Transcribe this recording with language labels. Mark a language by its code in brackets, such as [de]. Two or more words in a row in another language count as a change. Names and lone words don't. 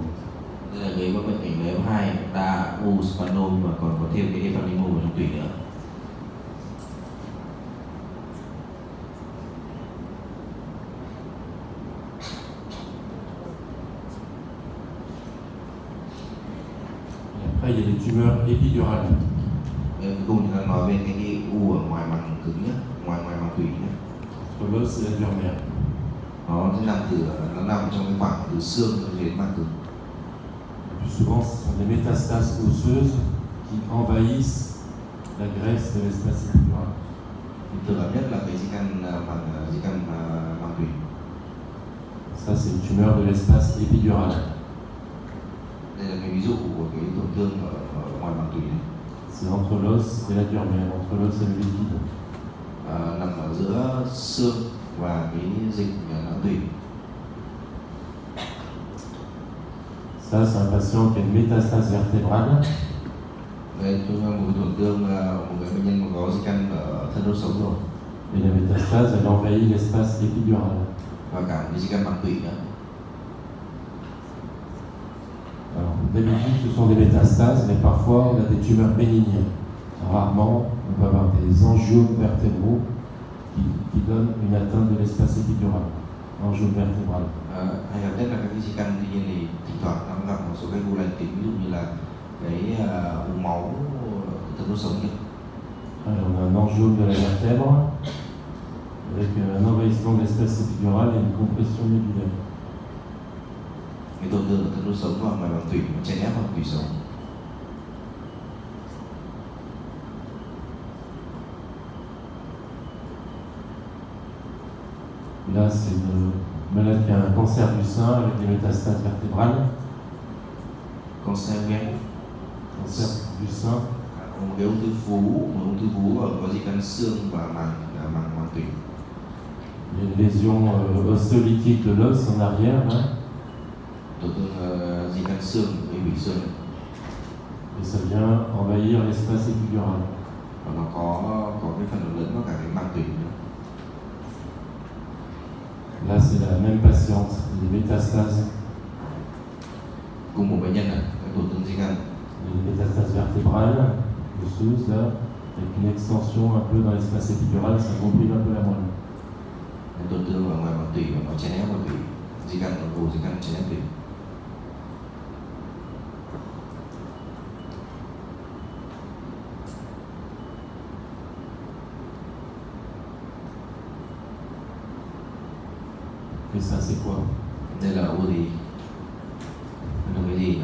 [vi] Đây là cái bệnh cảnh NF2, ta u schwannome và còn có thêm cái ependymome ở trong tủy nữa. [fr] Et après, il y a les tumeurs épidurales. [vi] Cuối cùng chúng ta nói về cái u ở ngoài màng cứng nhé, ngoài màng tủy nhé. [fr] Entre l'os et la dure mère. [vi] Nó nằm trong cái khoảng từ xương đến màng cứng. [fr] Le plus souvent, ce sont des métastases osseuses qui envahissent la graisse de l'espace épidural. [vi] Thường gặp nhất là cái di căn màng tủy. [fr] Ça, c'est une tumeur de l'espace épidural. [vi] Đây là cái ví dụ của cái tổn thương ở ngoài màng tủy này. [fr] C'est entre l'os et la dure mère, entre l'os et le liquide. [vi] Nằm ở giữa xương và cái dịch não tủy. [fr] Ça, c'est un patient qui a une métastase vertébrale. [vi] Đây chúng ta một cái tổn thương, một cái bệnh nhân mà có di căn ở thân đốt sống rồi. [fr] Et la métastase, elle envahit l'espace épidural. [vi] và cả cái di căn màng tủy nữa. [fr] Alors, d'habitude, ce sont des métastases, mais parfois, on a des tumeurs bénignes. Rarement, on peut avoir des angiomes vertébraux qui donnent une atteinte de l'espace épidural. Angiome vertébral. [vi] Hay gặp nhất là các cái di căn, tuy nhiên thì thỉnh thoảng nó gặp một số cái u lành tính, ví dụ như là cái u máu thật đốt sống nhỉ. [fr] Alors, on a un angiome de la vertèbre avec un envahissement de l'espace épidural et une compression médulaire. [vi] Cái tổn thương thật đốt sống hoặc ngoài màng tủy nó chèn ép vào tủy sống. [fr] Là, c'est une malade qui a un cancer du sein avec des métastases vertébrales. [vi] Cancer gan. [fr] Cancer du sein. [vi] Một cái ung thư vú có di căn xương và màng tủy. [fr] Il y a une lésion ostéolytique de l'os en arrière, là. [vi] Tổn thương di căn xương, cái bị xương. [fr] Et ça vient envahir l'espace épidural. [vi] Và nó có cái phần lớn của cả cái màng tủy nữa. [fr] Là, c'est la même patiente, des métastases. [vi] Cùng một bệnh nhân này, cái tổn thương di căn. [fr] Des métastases vertébrales, osseuses, là, avec une extension un peu dans l'espace épidural, ça comprime un peu la moelle. [vi] Cái tổn thương ở ngoài màng tủy và nó chèn ép vào tủy, di căn ở di căn chèn ép tủy. [fr] Et ça, c'est quoi? [vi] Đây là u gì? Đây là cái gì nhỉ?